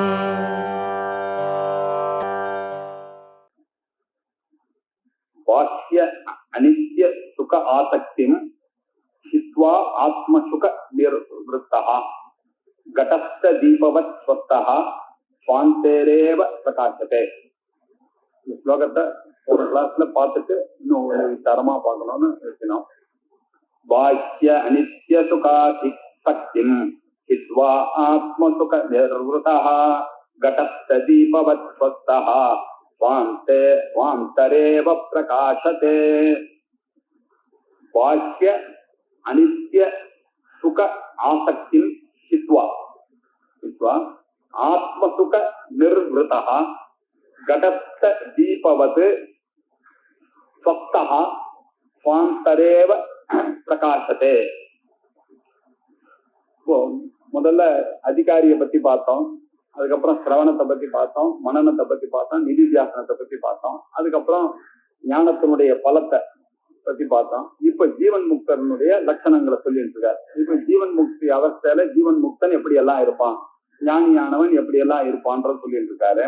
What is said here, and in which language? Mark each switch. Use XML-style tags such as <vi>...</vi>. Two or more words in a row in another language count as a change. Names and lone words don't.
<sa>बाह्य अनित्य सुख आसक्तिं हित्वा आत्मसुख निर्वृत्तः घटस्थ दीपवत् स्वस्तः स्वान्तेरेव प्रकाशते.</sa> <ta>இந்த ஸ்லோகத்தை ஒரு கிளாஸ்ல பார்த்துட்டு இன்னும் ஒரு தரமா பார்க்கணும்னு இருக்கணும்.</ta> <sa>बाह्य अनित्य सुखादिक्तिं हित्वा आत्मसुख निर्वृतः घटस्थ दीपवत् स्वस्तः स्वान्तरेव प्रकाशते. बाह्य अनित्य सुख आसक्तिं हित्वा आत्मसुख निर्वृतः घटस्थ दीपवत् स्वस्तः स्वान्तरेव प्रकाशते.</sa> <ta>முதல்ல அதிகாரியை பத்தி பார்த்தோம், அதுக்கப்புறம் சிரவணத்தை பத்தி பார்த்தோம், மனனத்தை பத்தி பார்த்தோம், நிதித்தியாசனத்தை பத்தி பார்த்தோம், அதுக்கப்புறம் ஞானத்தினுடைய பலத்தை பத்தி பார்த்தோம். இப்ப ஜீவன் முக்தனுடைய லட்சணங்களை சொல்லிட்டு இருக்காரு. இப்ப ஜீவன் முக்தி அவஸ்தையில ஜீவன் முக்தன் எப்படி எல்லாம் இருப்பான், ஞானியானவன் எப்படி எல்லாம் இருப்பான்ற சொல்லிட்டு இருக்காரு.</ta>